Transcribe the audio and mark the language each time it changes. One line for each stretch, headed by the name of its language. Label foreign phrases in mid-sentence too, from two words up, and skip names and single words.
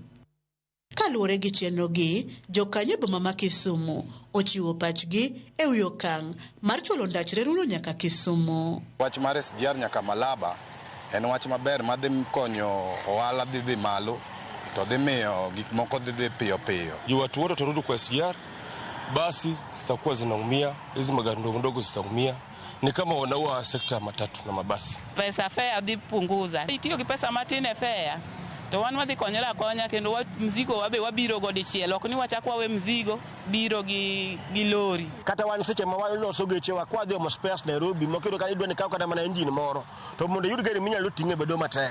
Luo (Kenya and Tanzania): Kaluwore gi chenrogi, jokanyo e boma ma Kisumu ochiwo pachgi e wi okang' mar chulo ndach reruno nyaka Kisumu. Wach mar SGR nyaka Malaba en wach maber ma dhi konyo ohala dhi malo, to dhi miyo gik moko dhi piyo piyo.
Swahili: Watu wote watarudi kwa SGR, basi zitakuwa zinaumia, hizi magari ndogo ndogo zitaumia. Ni kama wanaua sekta ya matatu na mabasi.
Luo (Kenya and Tanzania): Pesa fare dhi punguza. Itiyo gi pesa matine fare. To wan wadhi konyora konya kendo mzigo wabe wabiro go dichiel, ok ni wachakwa we mzigo biro gi lori. Kata wan seche ma waloso geche wa kwa dhi omo spares Nairobi mokiro ka idwa ni kaw kata mana engine moro to mondo yud gari minyalo ting'e bedo matek.